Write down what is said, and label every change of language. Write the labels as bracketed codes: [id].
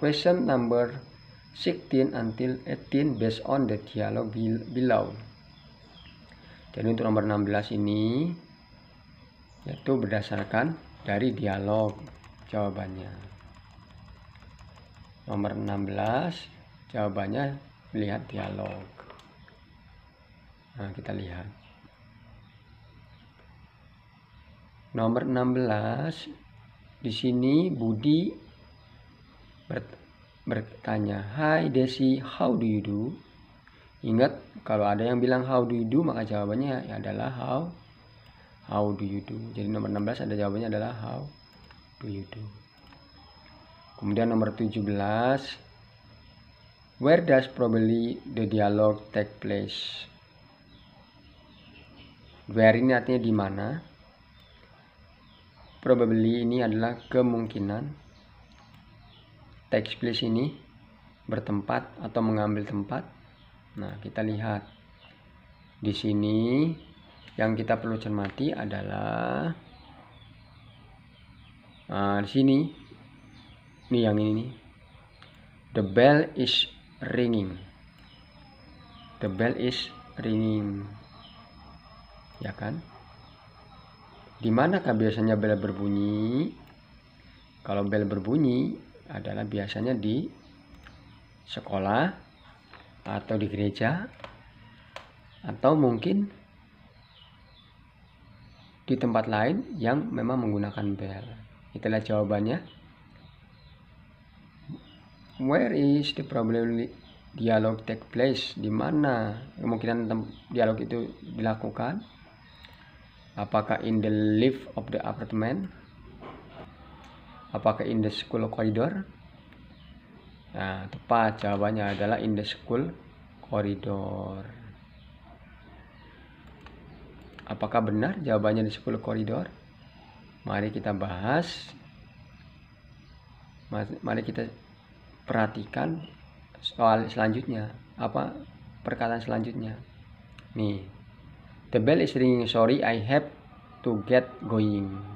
[en] Question number 16 until 18 based on the dialogue below. [id] Jadi untuk nomor 16 ini yaitu berdasarkan dari dialog jawabannya. Nomor 16 jawabannya lihat dialog. Nah, kita lihat. Nomor 16. Di sini Budi bertanya, [en] "Hi Desi, how do you do?" [id] Ingat, kalau ada yang bilang [en] how do you do, [id] maka jawabannya adalah how do you do. Jadi nomor 16 ada jawabannya adalah [en] how do you do. [id] Kemudian nomor 17, [en] where does probably the dialogue take place? [id] Where ini artinya di mana. Probably ini adalah kemungkinan. Take place ini bertempat atau mengambil tempat. Nah, kita lihat di sini yang kita perlu cermati adalah di sini. Ini yang ini nih. [en] The bell is ringing. The bell is ringing. [id] Ya kan? Di manakah biasanya bel berbunyi? Kalau bel berbunyi adalah biasanya di sekolah atau di gereja atau mungkin di tempat lain yang memang menggunakan bel. Itulah jawabannya. [en] Where is the probably dialogue take place? [id] Di mana kemungkinan dialog itu dilakukan? [en] Apakah in the lift of the apartment? Apakah in the school corridor? [id] Nah, tepat jawabannya adalah [en] in the school corridor. [id] Apakah benar jawabannya di [en] school corridor? [id] Mari kita bahas. Mari kita perhatikan soal selanjutnya. Apa perkataan selanjutnya? [en] Nih. The bell is ringing. Sorry, I have to get going.